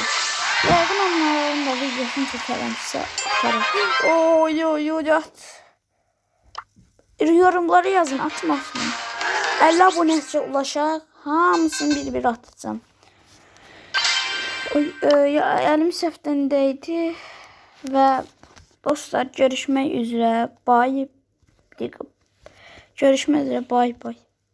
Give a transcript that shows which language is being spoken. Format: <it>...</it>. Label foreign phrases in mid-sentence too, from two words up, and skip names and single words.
<tr>Yakın onların da videosunu çekerim size atarım. Oy at. Yorumları yazın, atmasın.</tr> <az>50 abonesiye ulaşaq. Hamısını bir atacağım. Elim səfdəndəydi. Və dostlar, görüşmək üzrə. Görüşmək üzrə. Bye.</az>